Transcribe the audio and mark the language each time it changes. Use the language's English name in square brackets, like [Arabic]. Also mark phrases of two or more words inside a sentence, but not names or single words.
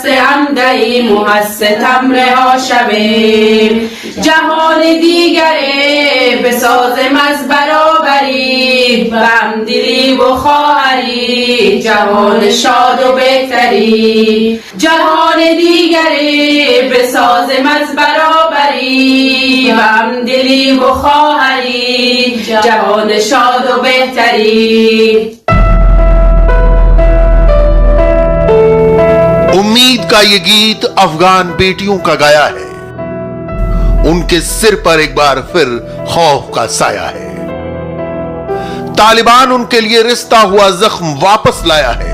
[Persian] هم دهیم و از ستم رها شویم جهان دیگره بسازم از برابری به همدلی و خواهری جهان شاد و بهتری جهان دیگری بسازم از برابری و همدلی و خواهری جهان شاد و بهتری [Hindi] उम्मीद का ये गीत अफगान बेटियों का गाया है। उनके सिर पर एक बार फिर खौफ का साया है। तालिबान उनके लिए रिश्ता हुआ जख्म वापस लाया है।